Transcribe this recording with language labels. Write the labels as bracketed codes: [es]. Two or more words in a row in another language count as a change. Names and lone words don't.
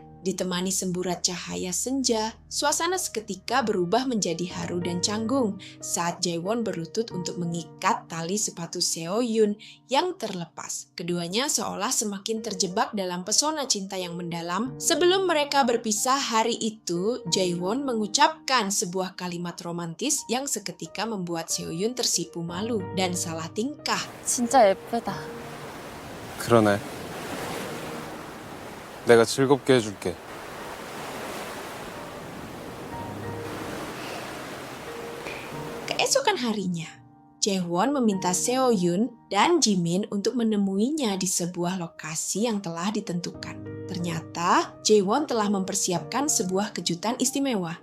[id] Ditemani semburat cahaya senja, suasana seketika berubah menjadi haru dan canggung saat Jaewon berlutut untuk mengikat tali sepatu Seo-yun yang terlepas. Keduanya seolah semakin terjebak dalam pesona cinta yang mendalam. Sebelum mereka berpisah hari itu, Jaewon mengucapkan sebuah kalimat romantis yang seketika membuat Seo-yun tersipu malu dan salah tingkah. [ko] 진짜 예쁘다. 그러네. 내가 즐겁게 해줄게. [id] Keesokan harinya, Jaewon meminta Seo-yun dan Jimin untuk menemuinya di sebuah lokasi yang telah ditentukan. Ternyata, Jaewon telah mempersiapkan sebuah kejutan istimewa.